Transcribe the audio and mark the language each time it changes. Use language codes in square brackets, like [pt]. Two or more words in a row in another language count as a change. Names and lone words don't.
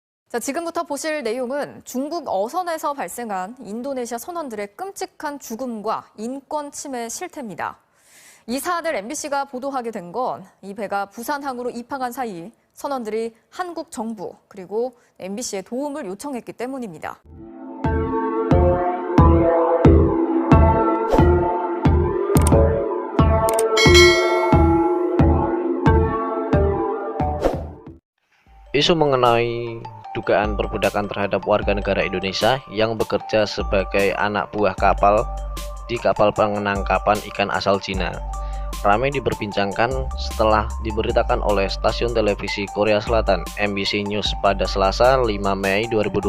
[ko] 자, 지금부터 보실 내용은 중국 어선에서 발생한 인도네시아 선원들의 끔찍한 죽음과 인권 침해 실태입니다. 이 사안을 MBC가 보도하게 된 건 이 배가 부산항으로 입항한 사이 선원들이 한국 정부 그리고 MBC에 도움을 요청했기 때문입니다. [id] Isu mengenai dugaan perbudakan terhadap warga negara Indonesia yang bekerja sebagai anak buah kapal di kapal penangkapan ikan asal Cina ramai diperbincangkan setelah diberitakan oleh stasiun televisi Korea Selatan MBC News pada Selasa 5 Mei 2020.